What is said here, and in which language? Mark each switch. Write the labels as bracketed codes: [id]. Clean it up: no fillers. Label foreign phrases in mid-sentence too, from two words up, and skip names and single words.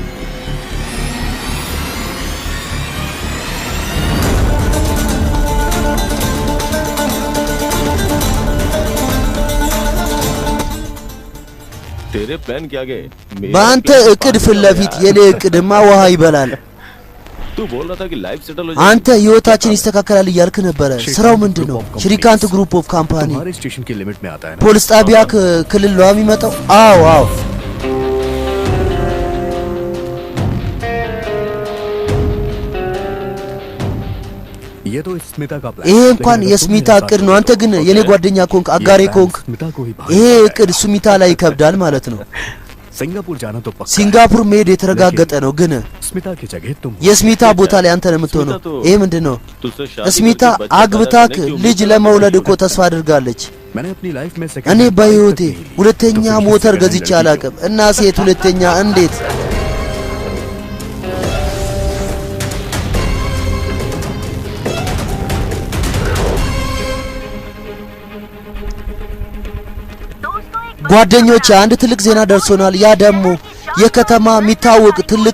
[hi] तेरे प्लान के आगे [am] በአንተ እቅድ ፊት ለፊት የኔ እቅድማ ውሃ ይበላል። [hi] तू बोल रहा था कि [en] life settle [hi] हो [am] አንተ ህይወታችን ይስተካከላል እያልክ ነበረ። ስራው ምንድነው? ሽሪካንት ግሩፕ ኦፍ ካምፓኒ [hi] हमारे स्टेशन की लिमिट में आता है ना। [am] ፖሊስ ጣቢያ ክልል ነው የሚመጣው። አዎ [hi] ये तो स्मिता का प्लान। [am] ይሄ እንኳን የስሚታ እቅድ ነው። አንተ ግን የኔ ጓደኛ ኮንክ አጋሬ ኮንክ ይሄ እቅድ ስሚታ ላይ ይከብዳል ማለት ነው። [hi] सिंगापुर जाना तो पक्का। [am] ሲንጋፖር መሄድ የተረጋገጠ ነው። ግን [hi] स्मिता की जगह तुम [am] የስሚታ ቦታ ላይ አንተ ነው የምትሆነው። ይሄ ምንድነው? ስሚታ አግብታክ ልጅ ለመውለድ እኮ ተስፋ አድርጋለች። እኔ በህይወቴ ሁለተኛ ሞተር ገዝቼ አላውቅም እና ሴት ሁለተኛ እንዴት? ጓደኞቼ አንድ ትልቅ ዜና ደርሶናል። ያ ደግሞ የከተማ የሚታወቅ ትልቅ